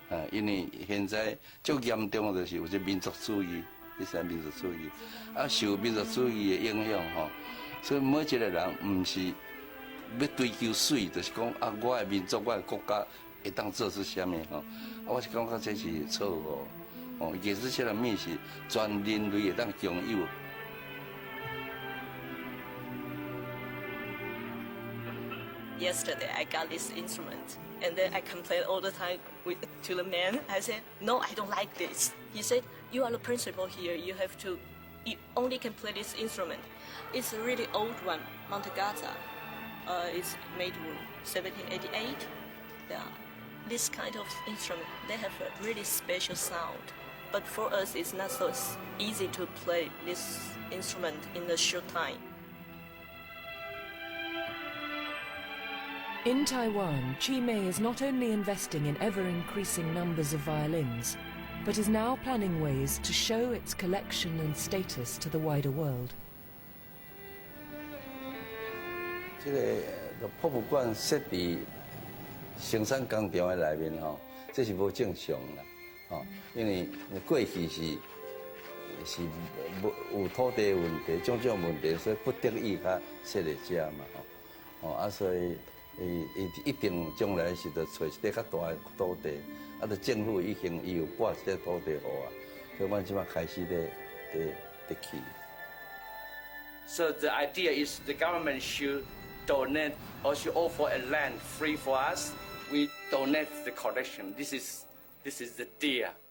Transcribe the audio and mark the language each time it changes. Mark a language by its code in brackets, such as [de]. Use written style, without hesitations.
[nan] 因为现在最严重的就是有这民族主义，你知民族主义，受民族主义的影响吼，所以每一个人唔是要追求水，就是讲我的民族、我的国家会当做出啥物吼，我是感觉这是错误。艺术这个物是全人类会当享有。 [en] Yesterday I got this instrument and then I complained all the time to the man. I said, no, I don't like this. He said, you are the principal here. You only can play this instrument. It's a really old one, Montagata. It's made in 1788. This kind of instrument, they have a really special sound. But for us, it's not so easy to play this instrument in a short time. In Taiwan, Chi-Mei is not only investing in ever-increasing numbers of violins, but is now planning ways to show its collection and status to the wider world. [nan] 这个博物馆设伫生产工厂的内面吼，这是无正常啦，吼，因为过去是有土地问题、种种问题，所以不得已较设伫遮嘛，吼，所以。一定将来是要找一块较大的土地，就政府已经有拨一块土地给我，所以我即马开始在去。 [en] So the idea is the government should donate or should offer a land free for us. We donate the collection. This is the deal.